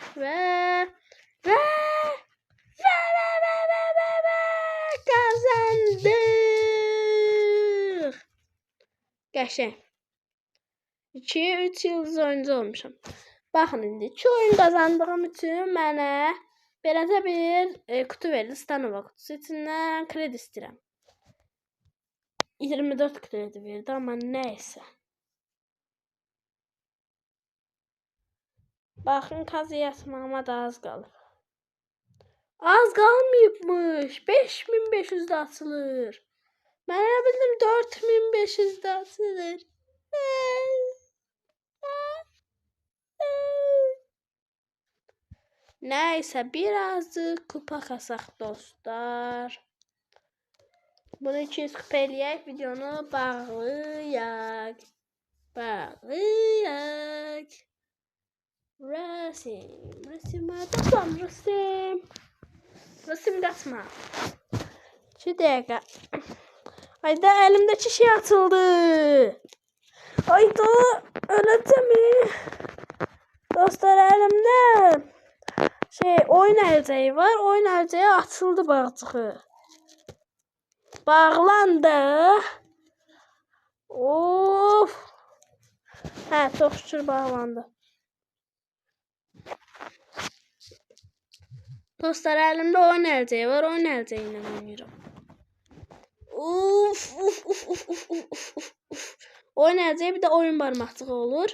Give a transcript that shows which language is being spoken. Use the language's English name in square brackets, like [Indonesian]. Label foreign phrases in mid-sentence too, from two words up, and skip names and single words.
[Azerbaijani] Və kazandıq. Qəşəng. 2-3 yıldız oyuncu olmuşam. Baxın indi 2 oyun kazandığım üçün mənə beləcə bir kutu verir. Stanova kutusu içindən kredi istəyirəm. [Turkish] 24 kredi verdi ama neyse. [Azerbaijani] Bakın kazı yatmağıma da az qalıb. Az qalmayıbmış. 5500 de atılır. Mən elə bildim 4500 de atılır. Neyse birazcık kupa kasaq dostlar. Bunu 200 kupa eləyək, videonu bağlayaq. Rasim adamam Rasim qaçma. 2 dəqiqə. [Turkish] Hayda elimdeki şey atıldı. Hayda öyle mi? [Azerbaijani] Dostlar elimde oyun əlcəyi var. Oyun əlcəyi atıldı bağcığı. Bağlandı. Of. Hə, çox şükür bağlandı. Dostlar elimde oyun əlcəyi var. Oyun əlcəyi ilə oynayıram. Uf. Oyun əlcəyi bir də oyun barmaqcığı olur.